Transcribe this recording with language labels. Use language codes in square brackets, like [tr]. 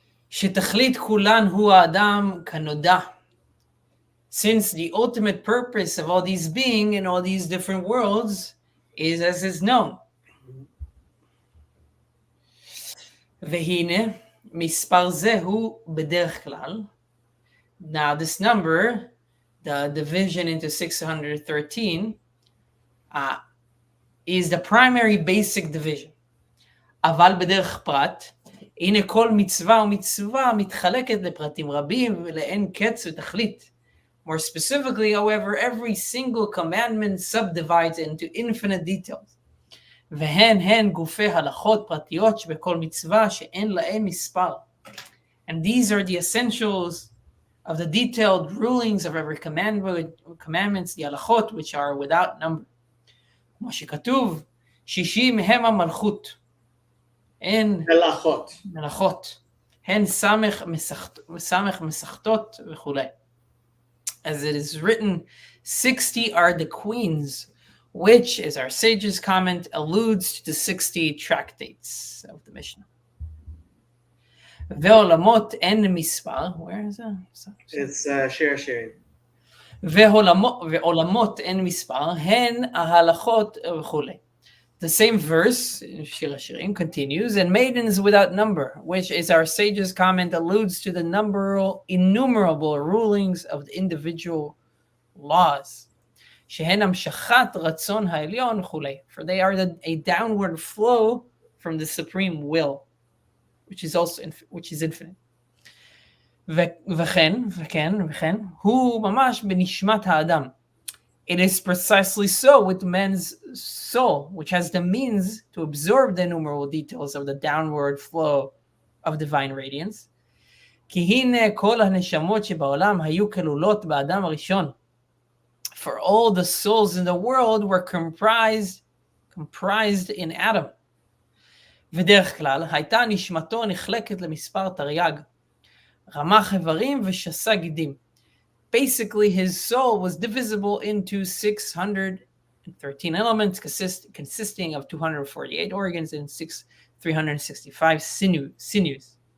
[he] שתכלית כולן הוא האדם כנודע. [en] Since the ultimate purpose of all these being in all these different worlds is as is known. [he] והנה, מספר זה הוא בדרך כלל. [en] Now this number, the division into 613, is the primary basic division. [he] אבל בדרך פרט, הנה כל מצווה ומצווה מתחלקת לפרטים רבים ולאין קץ ותכלית. [en] More specifically, however, every single commandment subdivides into infinite details. [he] והן גופי הלכות פרטיות שבכל מצווה שאין להם מספר. [en] And these are the essentials of the detailed rulings of every commandments, the halachot, which are without number. [he] כמו שכתוב, 60 הם המלכות. הן מלאכות. הן סמך מסכתות וכולי. [en] As it is written, 60 are the queens, which, as our sages comment, alludes to the 60 tractates of the Mishnah. [he] ועולמות אין מספר, [en] where is that? It's sharing. [he] ועולמות אין מספר, הן ההלכות וכולי. [en] The same verse, Shir HaShirim, continues, and maidens without number, which, as our sages comment, alludes to the innumerable rulings of the individual laws. [he] שהן המשכת רצון העליון וכולי. [en] For they are a downward flow from the supreme will, which is infinite. [he] וכן, הוא ממש בנשמת האדם. [en] It is precisely so with man's soul, which has the means to absorb the innumerable details of the downward flow of divine radiance. [he] כי הנה כל הנשמות שבעולם היו כלולות באדם הראשון. [en] For all the souls in the world were comprised in Adam. [he] ודרך כלל הייתה נשמתו נחלקת למספר תרי"ג, רמ"ח איברים ושס"ה גידים. [en] Basically, his soul was divisible into 613 elements, consisting of 248 organs and 365 sinews.